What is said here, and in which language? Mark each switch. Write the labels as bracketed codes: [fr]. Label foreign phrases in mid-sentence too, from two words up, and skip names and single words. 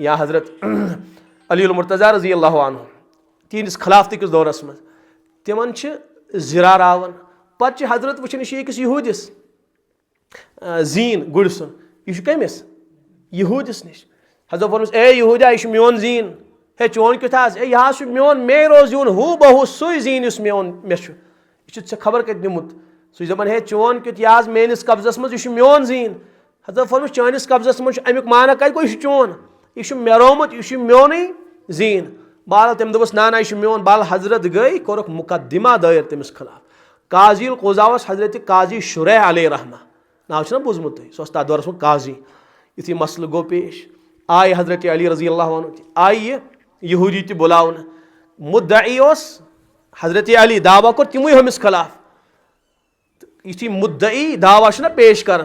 [ks] या हजरत अलीउल मुर्तज़ा रजी अल्लाह अन्हु तिहंदिस खिलाफत किस दौरस मज तिमन जिरा रावन पे हजरत वुचन यह यहूदिस जीन गुड़ सुन यह कमिस यहूदिस निश। हजरत फरमास ए यहूदा यह मोन जीन हे चोन क्युथ ए यह मोन मे रोज यून हू बहु सु जीन इस मोन मे यह खबर कत निमुत सु दपान हे चोन क्युथ यह मेनिस कब्जस मज यह मोन जीन। हजरत फरमास चानिस कब्जस मज अमुक माना कत गो यह चोन यह मे रोमुत यह मोन जीन। बहरहाल तम दोस ना ना यह मोन। बहरहाल हजरत गई कोरक मुकदमा दायर तमिस खिलाफ काजी क़ुज़ावस हजरत काजी शुरैह अलैहि रहमा नाव ना बोजमुत सह तथ दौरस मज काजी। युथी मसल गो पेश आय हजरत अली रजी अल्लाह अन्हु आय यहूदी तह बुलावन मुद्दई हजरत अली दावा कोर तिमुई हमिस खिलाफ युथी मुद्दई दावा ना पेश कर